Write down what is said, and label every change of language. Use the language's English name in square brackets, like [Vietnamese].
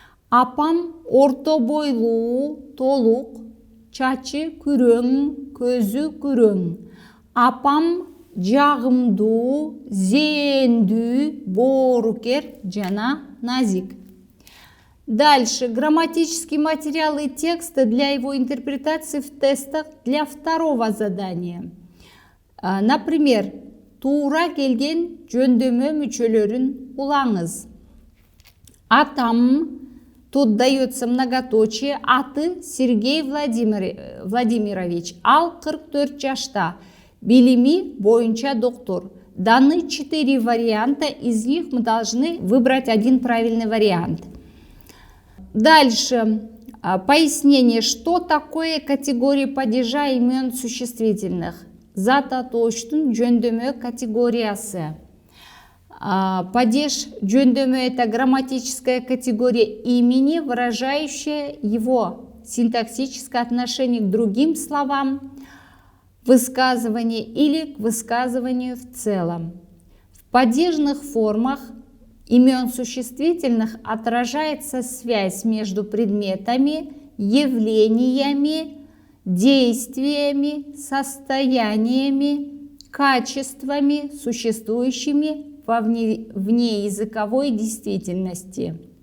[Kyrgyz] Апам орто бойлуу, толук, чачы күрөң, көзү күрөң. Апам жагымдуу, зээндүү, боорукер жана назик. [Russian] Дальше. Грамматические материалы и тексты для его интерпретации в тестах для второго задания. [Kyrgyz] Например, туура келген жөндөмө мүчөлөрүн улаңыз. Атам, [Russian] тут дается многоточие, [Kyrgyz] аты Сергей Владимирович, ал 44 жашта. Билими боюнча доктор. [Russian] Даны 4 варианта, из них мы должны выбрать один правильный вариант. Дальше. Пояснение, что такое категория падежа имен существительных. [Kyrgyz] Зат атооштун жөндөмө категориясы. [Russian] Падеж жөндөмө — это грамматическая категория имени, выражающая его синтаксическое отношение к другим словам, высказывание или к высказыванию в целом. В падежных формах имен существительных отражается связь между предметами, явлениями, действиями, состояниями, качествами, существующими во внеязыковой действительности.